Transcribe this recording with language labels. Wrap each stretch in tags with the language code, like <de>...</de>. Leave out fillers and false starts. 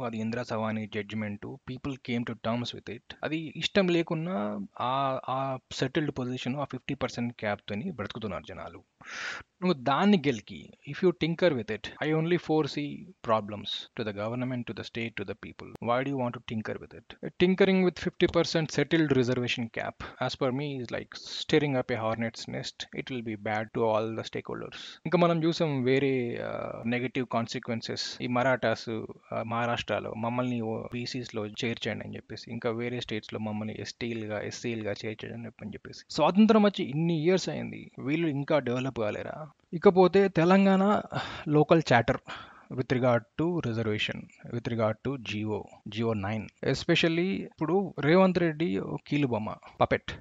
<te>అది Indira Savani judgement.</te> <en>People came to terms with it.</en> <te>అది ఇష్టం లేకున్నా ఆ సెటిల్డ్ పొజిషన్, ఆ 50% క్యాప్తోని బ్రతుకుతున్నారు జనాలు. నువ్వు దాన్ని గెలికి,</te> <en>If you tinker with it, I only foresee problems to the government, to the state, to the people. Why do you want to tinker with it? Tinkering with 50% settled reservation cap, as per me, is like stirring up a hornet's nest. It will be bad to all the stakeholders.</en> <te>ఇంకా మనం చూసాం వేరే negative consequences. ఈ మరాఠాస్ మహారాష్ట్రలో మమ్మల్ని బీసీస్లో చేర్చండి అని చెప్పేసి, ఇంకా వేరే స్టేట్స్లో మమ్మల్ని ఎస్సీలుగా చేర్చండి అని చెప్పేసి. స్వాతంత్రం వచ్చి ఇన్ని ఇయర్స్ అయింది, వీళ్ళు ఇంకా డెవలప్ కాలేరా? ఇకపోతే Telangana</te> <en>local charter with regard to reservation, with regard to GO 9, especially</en> <te>ఇప్పుడు రేవంత్ రెడ్డి కీలుబొమ్మ,</te> <en>Puppet.</en>